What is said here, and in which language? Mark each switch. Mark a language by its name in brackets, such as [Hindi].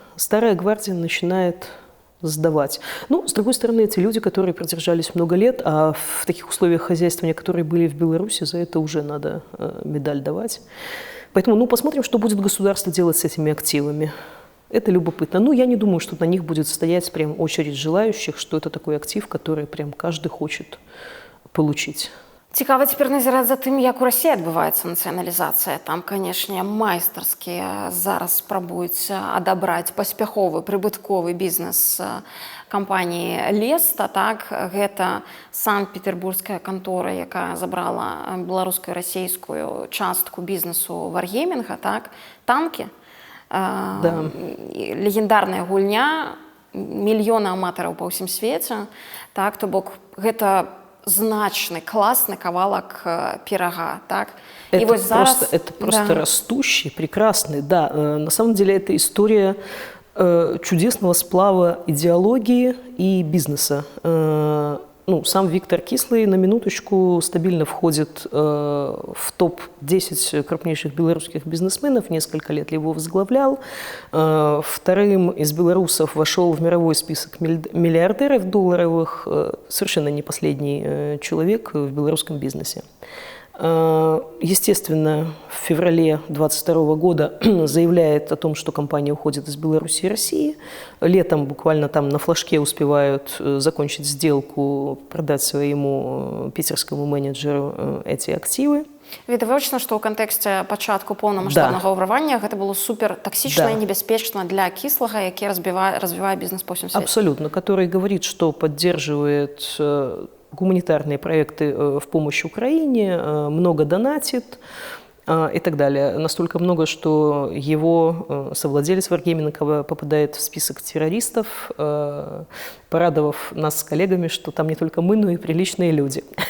[Russian] Старая гвардия начинает сдавать. Ну, с другой стороны, эти люди, которые продержались много лет, а в таких условиях хозяйствования, которые были в Беларуси, за это уже надо медаль давать. Поэтому, ну, посмотрим, что будет государство делать с этими активами. Это любопытно. Ну, я не думаю, что на них будет стоять прям очередь желающих, что это такой актив, который прям каждый хочет получить. [Belarusian] Цікава цяпер назіраць за тым, як у Расіі адбываецца нацыяналізацыя. Там, канешне, майстарскія зараз спрабуюць адабраць паспяховы прыбытковы бізнес кампаніі Леста. Так? Гэта Санкт-Петербургская кантора, якая забрала беларускую і расійскую частку бізнесу Варгеймінга. Так? Танкі. [Russian] Да. [Belarusian] Легендарная гульня, мільёны аматараў па ўсім свеце. Так? То бок гэта [Russian] значный, классный [Belarusian] кавалак [Russian] пирога, [Belarusian] так? [Russian] Это, вот зараз, это просто да. Растущий, прекрасный, да. На самом деле это история чудесного сплава идеологии и бизнеса. Ну, сам Виктор Кислый, на минуточку, стабильно входит в топ-10 крупнейших белорусских бизнесменов, несколько лет его возглавлял. Вторым из белорусов вошел в мировой список миллиардеров долларовых, совершенно не последний человек в белорусском бизнесе. Естественно, в феврале 2022 года заявляет о том, что компания уходит из Беларуси и России. Летом буквально там на флажке успевают закончить сделку, продать своему питерскому менеджеру эти активы. [Belarusian] Відавочна, што ў кантэксце пачатку поўнамаштабнага ўрывання гэта было супер таксічна і небяспечна для Кислага, які развівае бізнес па ўсім свеце. [Russian] Абсолютно, который говорит, что поддерживает гуманитарные проекты в помощь Украине, много донатит и так далее. Настолько много, что его совладелец Варгейминга попадает в список террористов, порадовав нас с коллегами, что там не только мы, но и приличные люди.